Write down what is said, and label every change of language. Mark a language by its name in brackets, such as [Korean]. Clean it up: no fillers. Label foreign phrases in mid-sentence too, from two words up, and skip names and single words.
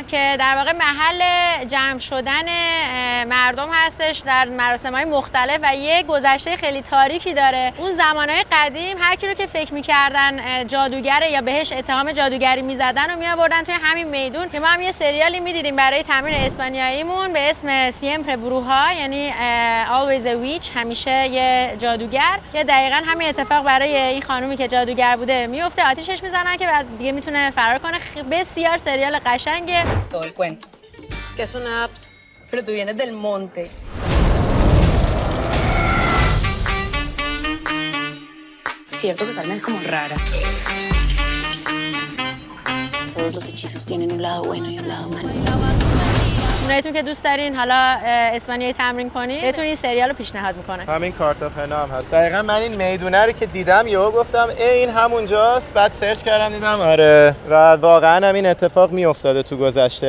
[Persian] که در واقع محل جمع شدن مردم هستش در مراسم‌های مختلف و یه گذشته خیلی تاریکی داره. اون زمانهای قدیم هر کی رو که فکر میکردن جادوگره یا بهش اتهام جادوگری میزدن و میآوردن توی همین میدون که ما هم یه سریالی میدیدیم برای تمرین اسپانیاییمون به اسم سیمپر بروها یعنی [English] always a witch، [Persian] همیشه یه جادوگر، که دقیقاً همین اتفاق برای این خانومی که جادوگر بوده میفته. آتیشش میزنن که بعد دیگه میتونه فرار کنه. بسیار سریال قشنگه. [Spanish] Todo el cuento. Que es una apps, pero tú vienes del monte. Cierto que Carmen es como rara. Todos los hechizos tienen un lado bueno y un lado malo. [Persian] اونایتون که دوست دارین حالا اسپانیایی تمرین کنین بهتون این سریال رو پیشنهاد میکنه. همین کارتاخنا هم هست. دقیقاً من این میدونه رو که دیدم یهو گفتم این همونجاست. بعد سرچ کردم دیدم آره و واقعا هم این اتفاق میافتاده تو گذشته.